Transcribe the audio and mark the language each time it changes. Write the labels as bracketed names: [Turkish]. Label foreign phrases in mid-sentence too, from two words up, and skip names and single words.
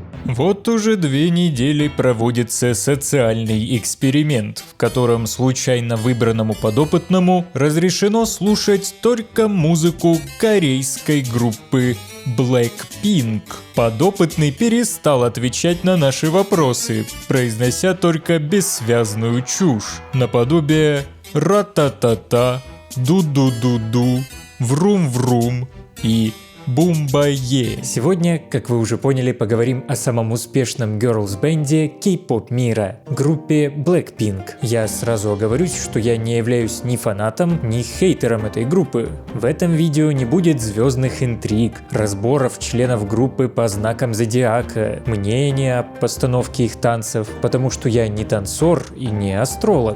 [Russian] Вот уже 2 недели проводится социальный эксперимент, в котором случайно выбранному подопытному разрешено слушать только музыку корейской группы Blackpink. Подопытный перестал отвечать на наши вопросы, произнося только бессвязную чушь, наподобие «ра-та-та-та», «ду-ду-ду-ду», «врум-врум» и «бумбае». Сегодня, как вы уже поняли, поговорим о самом успешном герлс-бенде кей-поп мира, группе Blackpink. Я сразу оговорюсь, что я не являюсь ни фанатом, ни хейтером этой группы. В этом видео не будет звездных интриг, разборов членов группы по знакам зодиака, мнения о постановке их танцев, потому что я не танцор и не астролог.